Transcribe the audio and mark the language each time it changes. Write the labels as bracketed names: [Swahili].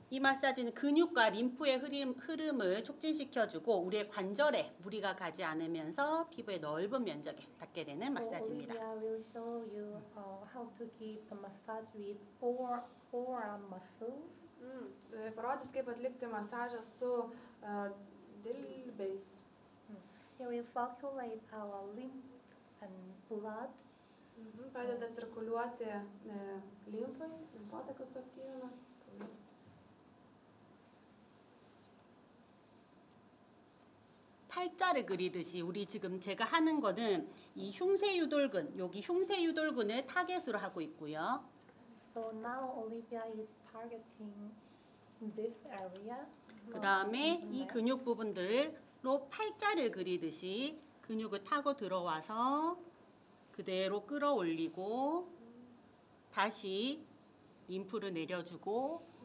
[Korean] 이 마사지는 근육과 림프의 흐름을 촉진시켜주고 우리의 관절에 무리가 가지 않으면서 피부의 넓은 면적에 닿게 되는 마사지입니다. [English] So Olivia will show you how to give the massage with forearm muscles. [Lithuanian] Parodys, kaip atlikti masažą su dilbiais. [English] It will circulate our lymph and blood. [Lithuanian] Padeda cirkuliuoti limfai, limfotakas suaktyvina. [Korean] 팔자를 그리듯이 우리 지금 제가 하는 거는 이 흉쇄유돌근, 여기 흉쇄유돌근을 타겟으로 하고 있고요. [English] So now Olivia is targeting this area. [Korean] 그 다음에 이 근육 부분들로 팔자를 그리듯이 근육을 타고 들어와서 그대로 끌어올리고 다시 림프를 내려주고